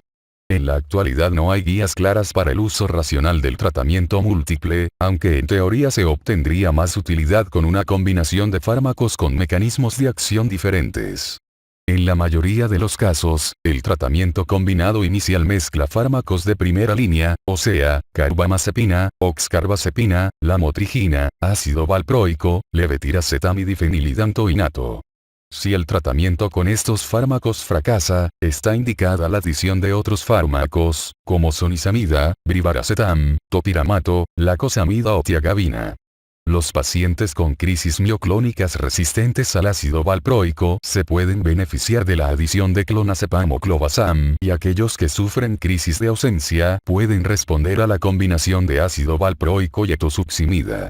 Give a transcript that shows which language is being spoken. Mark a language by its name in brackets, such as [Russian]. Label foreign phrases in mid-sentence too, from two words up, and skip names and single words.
[Spanish] En la actualidad no hay guías claras para el uso racional del tratamiento múltiple, aunque en teoría se obtendría más utilidad con una combinación de fármacos con mecanismos de acción diferentes. En la mayoría de los casos, el tratamiento combinado inicial mezcla fármacos de primera línea, o sea, carbamazepina, oxcarbazepina, lamotrigina, ácido valproico, levetiracetam y difenilidantoinato. Si el tratamiento con estos fármacos fracasa, está indicada la adición de otros fármacos, como sonizamida, brivaracetam, topiramato, lacosamida o tiagabina. Los pacientes con crisis mioclónicas resistentes al ácido valproico se pueden beneficiar de la adición de clonazepam o clobazam y aquellos que sufren crisis de ausencia pueden responder a la combinación de ácido valproico y etosuximida.